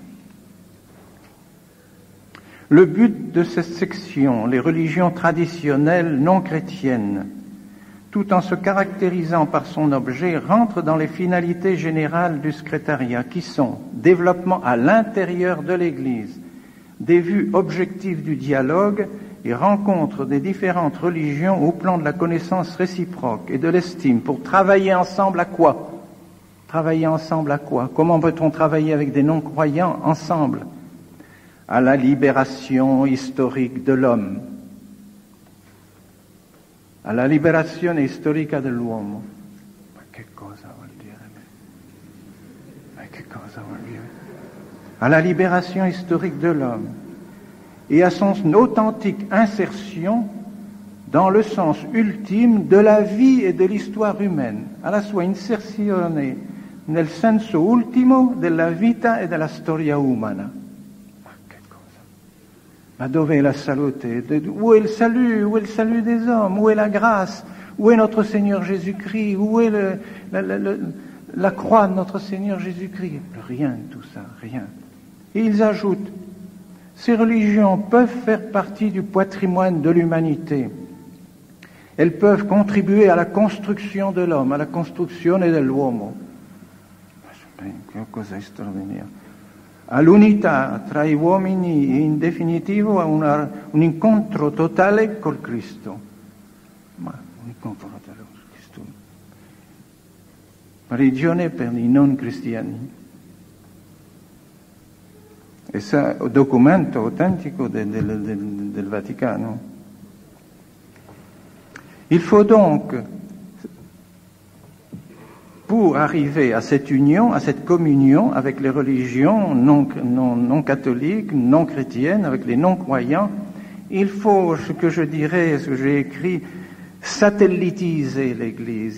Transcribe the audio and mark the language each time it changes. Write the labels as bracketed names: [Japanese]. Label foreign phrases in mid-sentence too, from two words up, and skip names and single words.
[French] Le but de cette section, les religions traditionnelles non chrétiennes, tout en se caractérisant par son objet, rentre dans les finalités générales du secrétariat, qui sont développement à l'intérieur de l'Église, des vues objectives du dialogue et rencontre des différentes religions au plan de la connaissance réciproque et de l'estime pour travailler ensemble à quoi? Travailler ensemble à quoi? Comment peut-on travailler avec des non-croyants ensemble? À la libération historique de l'homme. [Italian] À la liberazione storica dell'uomo. Ma che cosa vuol dire? Ma che cosa vuol dire? [French] À la libération historique de l'homme et à son authentique insertion dans le sens ultime de la vie et de l'histoire humaine, [Italian] alla sua inserzione nel senso ultimo della vita e della storia umana. Ma che cosa? Ma dove è la salute? [French] Où est le salut? Où est le salut des hommes? Où est la grâce? Où est notre Seigneur Jésus-Christ? Où est la croix de notre Seigneur Jésus-Christ? Rien de tout ça, rien. Et ils ajoutent, ces religions peuvent faire partie du patrimoine de l'humanité. Elles peuvent contribuer à la construction de l'homme, à la [Italian] construzione dell'uomo. Che cosa straordinaria. All'unità tra gli uomini e in definitivo a un incontro totale col Cristo. Ma un incontro totale col Cristo. Religione per i non cristiani. E ça, documento autentico del Vaticano. [French] Il faut donc, pour arriver à cette union, à cette communion avec les religions non catholiques, non chrétiennes, avec les non-croyants, il faut, ce que je dirais, ce que j'ai écrit, satellitiser l'Église.